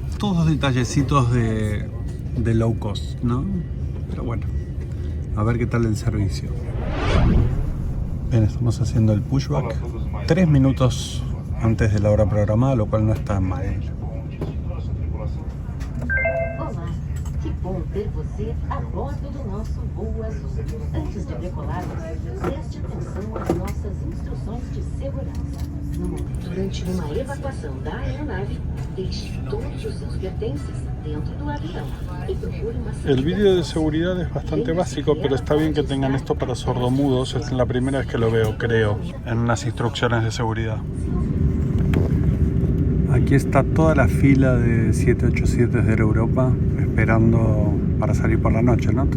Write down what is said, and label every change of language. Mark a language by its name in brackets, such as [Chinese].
[Spanish] Todos detallecitos de low cost, ¿no? Pero bueno, a ver qué tal el servicio. Bien, estamos haciendo el pushback 3 minutos antes de la hora programada, lo cual no está mal. [Portuguese] Olá, que bom ter você a bordo do nosso voo azul. Antes de decolarmos, preste atenção às nossas instruções de segurança. Durante uma evacuação da aeronave, deixe todos os seus pertences dentro do avião y procure uma [Spanish] El vídeo de seguridad es bastante básico, pero está bien que tengan esto para sordomudos. Es la primera vez que lo veo, creo, en unas instrucciones de seguridad. Aquí está toda la fila de 787 de Air Europa esperando para salir por la noche, ¿no?